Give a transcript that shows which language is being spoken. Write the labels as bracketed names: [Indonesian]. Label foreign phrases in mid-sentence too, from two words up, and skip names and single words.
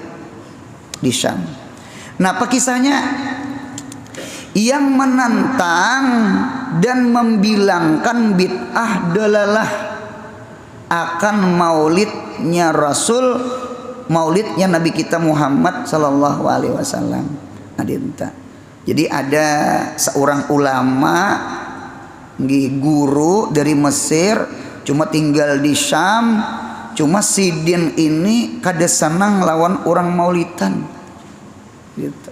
[Indonesian] Di Syam. Nah, apa kisahnya? Yang menantang dan membilangkan [Arabic] بدعة ضلالة [Indonesian] akan maulidnya Rasul, maulidnya Nabi kita Muhammad [Arabic] صلى الله عليه وسلم. adinta. [Banjar] Jadi ada seorang ulama guru dari Mesir cuma tinggal di Syam, cuma Sidin ini kada senang lawan orang Maulidan gitu.